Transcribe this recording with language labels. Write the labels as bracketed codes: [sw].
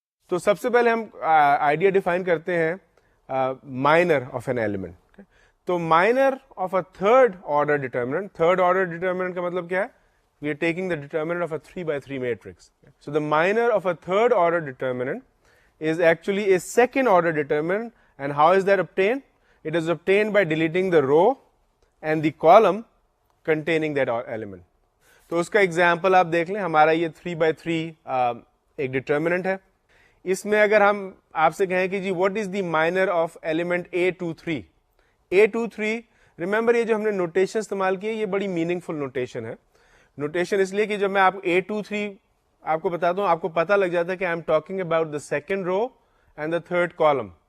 [ur] تو سب سے پہلے ہم آئیڈیا ڈیفائن کرتے ہیں مائنر آف این ایلیمنٹ. تو minor of a third order ڈٹرمننٹ, third order ڈٹرمننٹ کا مطلب کیا ہے, [en] We are taking the determinant of a 3x3 matrix. So the minor of a third order determinant is actually a second order determinant. And how is that obtained? It is obtained by deleting the row and the column containing that element. [ur] تو اس کا example آپ دیکھ لیں, ہمارا یہ 3x3 ایک ڈٹرمننٹ ہے. اس میں اگر ہم آپ سے کہیں کہ جی [en] what is the minor of element A23. [ur] A23 remember یہ جو ہم نے نوٹیشن استعمال کی ہے یہ بڑی میننگ فل نوٹیشن ہے. نوٹیشن اس لیے کہ جب میں آپ A23 آپ کو بتاتا ہوں, آپ کو پتا لگ جاتا ہے کہ [en] I am talking about the second row and the third column.